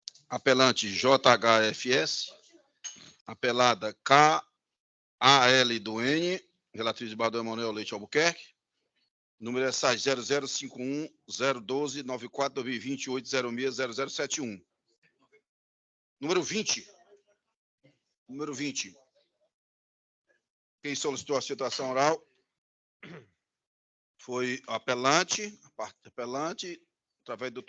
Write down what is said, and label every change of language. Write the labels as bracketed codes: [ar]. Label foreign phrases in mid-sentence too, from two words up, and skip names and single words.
[pt] apelante JHFS, apelada KAL do N, relatriz de Bardão Emanuel Leite Albuquerque, número é SAI 0051-012-94-2028-06-0071. Número 20. Número 20. Quem solicitou a citação oral foi a apelante, a parte apelante, através do Dr.